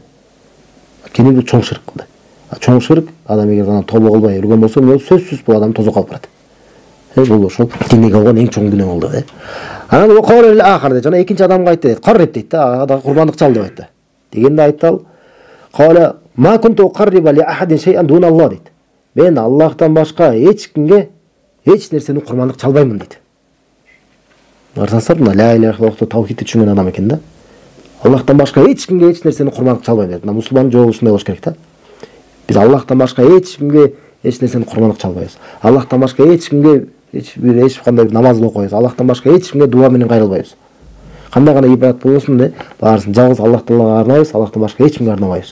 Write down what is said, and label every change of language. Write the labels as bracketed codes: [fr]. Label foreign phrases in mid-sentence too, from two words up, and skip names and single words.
[ky] Анткени бул чоң ширк кылды. Чоң ширк адам эгер анан тобо кылбай өлгөн болсо, сөзсүз бул адамды тозокко алып барат. Бул ошол диндеги болгон эң чоң күнөө болду. Анан окол ахар дейт. Жана экинчи адамга айтты дейт. Карриб дейт да, ага курмандык чал деп айтты. Дегенде айтты, [ar] "قال ما كنت لأقرب لأحد شيئا دون الله" дейт. [ky] Мен Аллахтан башка эч кимге эч нерсени курмандык чалбаймын дейт. Барсаңыздар, мына [ar] لا إله إلا الله [ky] таухидти түшүнгөн адам экен да. Аллахтан башка эч кимге эч нерсени курмандык чалбайм дейт. Мына мусулмандын жолу ушундай болуш керек да. Биз Аллахтан башка эч кимге эч нерсени курмандык чалбайбыз. Аллахтан башка эч кимге эч кандай намаз окуйбуз. Аллахтан башка эч кимге дуа менен кайрылбайбыз. Кандай гана ибадат болбосун, баарысын жалгыз Аллах Таалага арнайбыз, Аллахтан башка эч кимге арнабайбыз.